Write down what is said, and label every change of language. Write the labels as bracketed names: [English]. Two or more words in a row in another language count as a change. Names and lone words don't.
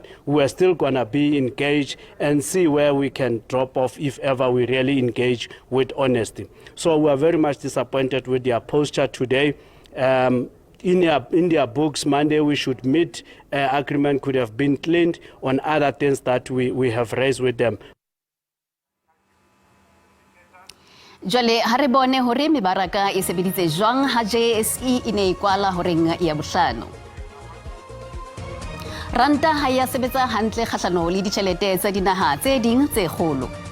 [English] We were still going to be engaged and see where we can drop off if ever we really engage with honesty. So we are very much disappointed with their posture today. In their books, Monday we should meet. Agreement could have been cleaned on other things that we have raised with them. [Southern Sotho] Jwale ha re bone hore mebaraka e sebeditse jwang ha JSE e ne ikwala horeng ya bohlano. Ranta ha ya sebetsa hantle kgahlano le ditjhelete tsa dinaha tse ding tse kgolo.